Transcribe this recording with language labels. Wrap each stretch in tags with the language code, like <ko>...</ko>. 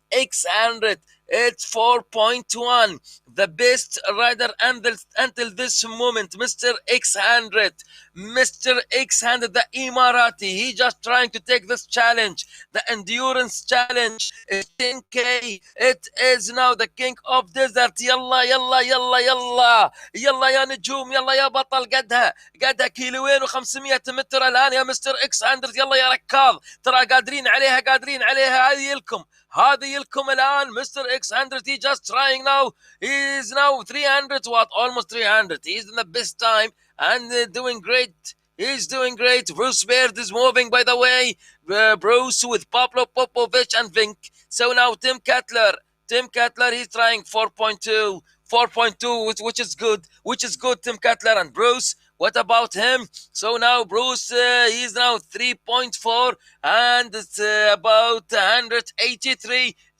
<en>X100, it's 4.1. The best rider until this moment, Mr. X100. Mr. X100, the Emirati. He just trying to take this challenge. The endurance challenge is 10K. It is now the king of desert.</en> <ar>Yalla, yalla, yalla, yalla. يلا يا نجوم يلا يا بطل قدها كيلوين و500 متر الان يا مستر اكس 100 يلا يا ركاض ترى قادرين عليها هذه لكم الان مستر اكس 100</ar> <en>he just trying now he is now 300 watt almost 300 he's in the best time and doing great. He's doing great. Bruce Baird is moving, by the way. Bruce with Pablo Popovich and Vink. So now Tim Cutler, he's trying 4.2, which is good. Tim Cutler and Bruce. What about him? So now Bruce, he's now 3.4 and it's about 183.</en>